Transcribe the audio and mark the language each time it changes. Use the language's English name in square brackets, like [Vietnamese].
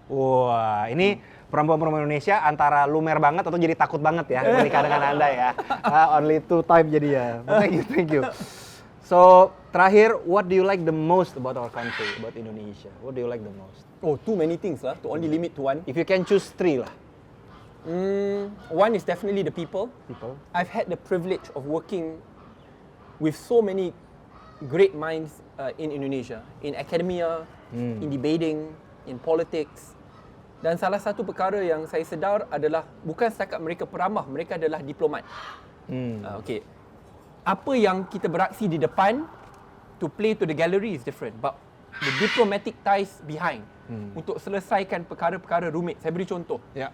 [Indonesian] Wah, ini perempuan-perempuan Indonesia antara lumer banget atau jadi takut banget ya menikah dengan Anda ya. [English] Only two type [Indonesian] jadi ya. [English] Thank you. So, terakhir, what do you like the most about our country, about Indonesia? What do you like the most? Oh, too many things lah, to only limit to one. If you can choose 3 lah. One is definitely the people. I've had the privilege of working with so many great minds in Indonesia, in academia, in debating, in politics. [Malay] Dan salah satu perkara yang saya sedar adalah bukan setakat mereka peramah, mereka adalah diplomat. Okay. Apa yang kita beraksi di depan [English] to play to the gallery is different, but the diplomatic ties behind [Malay] untuk selesaikan perkara-perkara rumit. Saya beri contoh.